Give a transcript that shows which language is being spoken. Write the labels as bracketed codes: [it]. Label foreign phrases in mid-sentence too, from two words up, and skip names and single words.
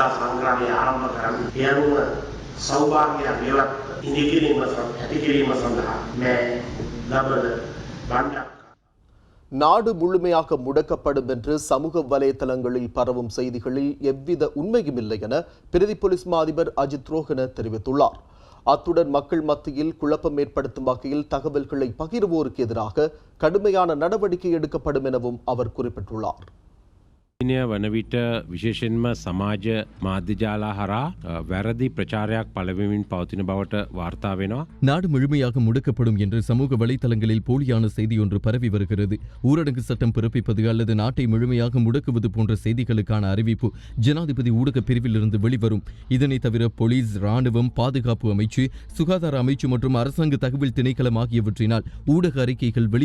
[ta] நாடு முழுமையாக முடக்கப்படும் என்று சமூக வலைதளங்களில் பரவும் செய்திகளில் எவ்வித உண்மையும் இல்லை என பிரதி போலீஸ் மா அதிபர் அஜித் ரோஹன தெரிவித்துள்ளார். அத்துடன் மக்கள் மத்தியில் குழப்பம் ஏற்படுத்தும் வகையில் தகவல்களை பகிர்வோருக்கு எதிராக கடுமையான நடவடிக்கை எடுக்கப்படும் எனவும் அவர் குறிப்பிட்டுள்ளார். [si] වන විට විශේෂෙන්ම සමාජ මාධ්‍යජාලා හරහා වැරදි ප්‍රචාරයක් පළවෙමින් පවතින බවට වාර්තා වෙනවා. [ta] நாடு முழுமையாக முடக்கப்படும் என்று சமூக வலைதளங்களில் போலியான செய்தி ஒன்று பரவி வருகிறது. ஊரடங்கு சட்டம் பிறப்பிப்பது அல்லது நாட்டை முழுமையாக முடக்குவது போன்ற செய்திகளுக்கான அறிவிப்பு ஜனாதிபதி ஊடக பிரிவில் இருந்து வெளிவரும். இதனை தவிர போலீஸ், ராணுவம், பாதுகாப்பு அமைச்சு, சுகாதார அமைச்சு மற்றும் அரசாங்க தகவல் திணைக்களம் ஆகியவற்றினால் ஊடக அறிக்கைகள் வெளியிடப்படும்.